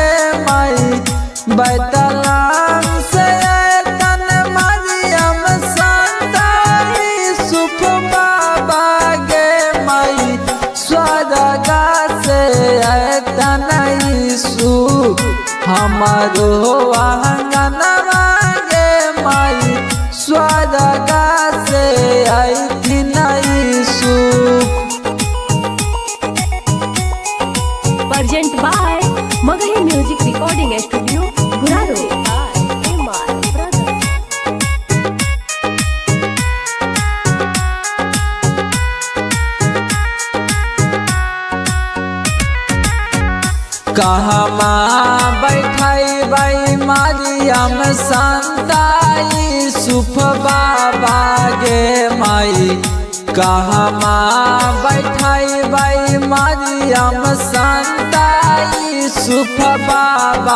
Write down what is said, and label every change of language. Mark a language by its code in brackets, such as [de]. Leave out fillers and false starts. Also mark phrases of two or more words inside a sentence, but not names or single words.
[mag] माई बैतलहम से आयतन मरियम संता यूसुफ बाबा गे माई स्वर्ग से आयतन यीशु हमारो आंगनवा गे माई स्वर्ग से आयथिन यीशु। [en] Present by Magahi Music Recording Studio, Guraro. MR Brothers. [mag] कहमा बैठाई बाई मारियम संता यूसुफ बाबा गे माई कहमा बैठाई बाई मारियम संता यूसुफ बाबा